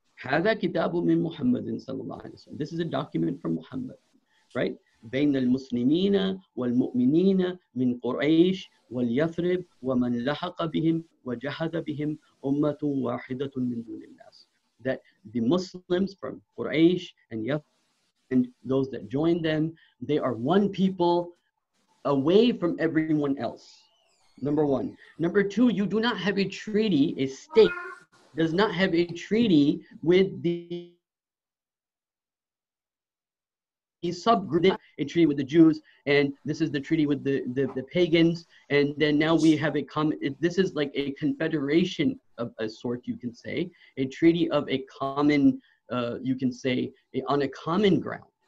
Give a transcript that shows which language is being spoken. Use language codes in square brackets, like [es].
[ar] هذا كتاب من محمد صلى الله عليه وسلم. [en] This is a document from Muhammad, right? [ar] بين المسلمين والمؤمنين من قريش واليثرب ومن لحق بهم وجحد بهم أمة واحدة من دون الناس. [en] That the Muslims from Quraysh and Yathrib and those that join them, they are one people away from everyone else. Number one. Number two, you do not have a treaty, a state does not have a treaty with the subgroup, a treaty with the Jews, and this is the treaty with the pagans, and then now we have a common, this is like a confederation of a sort, you can say, a treaty of a common, you can say, on a common ground.